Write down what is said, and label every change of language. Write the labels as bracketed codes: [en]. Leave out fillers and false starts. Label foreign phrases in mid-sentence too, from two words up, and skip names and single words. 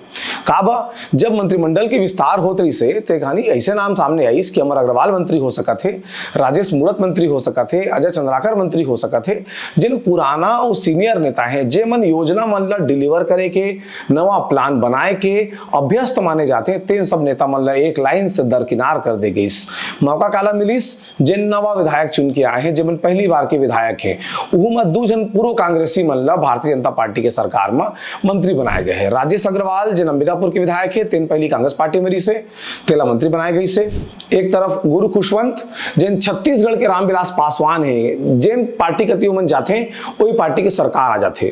[hne] काबा जब मंत्रिमंडल के विस्तार होत रही से ते कहानी ऐसे नाम सामने आई कि अमर अग्रवाल मंत्री हो सकत है, राजेश मूणत मंत्री हो सकत है, अजय चंद्राकर मंत्री हो सकत है। जिन पुराना और सीनियर नेता है जे मन योजना मन ला डिलीवर करे के नवा प्लान बनाए के अभ्यस्त माने जाते हैं तेन सब नेता मन ला एक लाइन से दरकिनार कर दे गई। मौका काला मिलिस जिन नवा विधायक चुन के आए हैं जिन पहली बार के विधायक हैं वो में दो जन पूर्व कांग्रेसी मन ला भारतीय जनता पार्टी के सरकार में मंत्री बनाए गए हैं। राजेश अग्रवाल जिन अंबिकापुर के विधायक है तेन पहली कांग्रेस पार्टी में से तेला मंत्री बनाए गई से। एक तरफ गुरु खुशवंत जिन छत्तीसगढ़ के रामविलास पासवान है जिन पार्टी कति मन जाते वही पार्टी के सरकार आ जाते।